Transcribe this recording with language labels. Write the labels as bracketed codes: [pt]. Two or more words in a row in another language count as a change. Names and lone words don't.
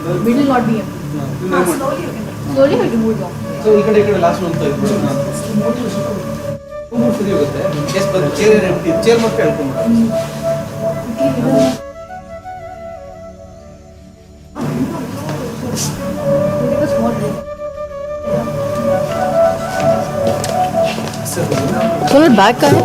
[en] Middle will not be empty. Slowly we remove it off. [kn] ಸೊ ಈ ಕಡೆ ಲಾಸ್ಟ್ ಒಂದು ಸರಿ ಹೋಗುತ್ತೆ. ಚೇರ್ ಮತ್ತೆ ಹೇಳ್ಕೊಂಡು [hi] थोड़ा बैक करो.